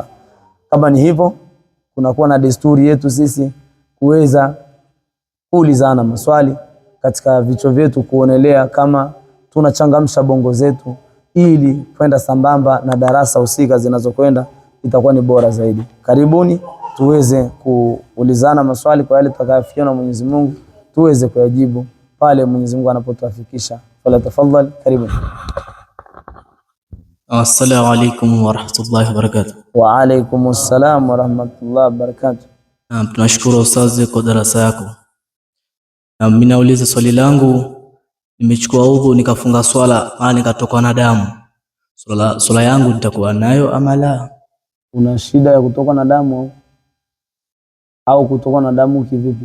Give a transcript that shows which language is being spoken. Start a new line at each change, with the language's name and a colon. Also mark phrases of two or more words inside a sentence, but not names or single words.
Swahili: Kama ni hivyo, kunakuwa na desturi yetu sisi kuweza kuulizana maswali katika vichwa vyetu, kuonelea kama tunachangamsha bongo zetu ili kwenda sambamba na darasa husika zinazokwenda, itakuwa ni bora zaidi. Karibuni tuweze kuulizana maswali kwa yale tutakayofikia na Mwenyezi Mungu, tuweze kuyajibu pale Mwenyezi Mungu anapotuafikisha. Fala tafadhali, karibuni.
Arabic: السلام عليكم ورحمة الله وبركاته. وعليكم السلام ورحمة الله وبركاته.
Swahili: Tunashukuru ustazi kwa darasa yako. Mimi nauliza swali langu, nimechukua udhu nikafunga swala nikatoka na damu. Swala yangu nitakuwa nayo ama la? Una shida ya kutoka na damu au kutoka na damu kivipi?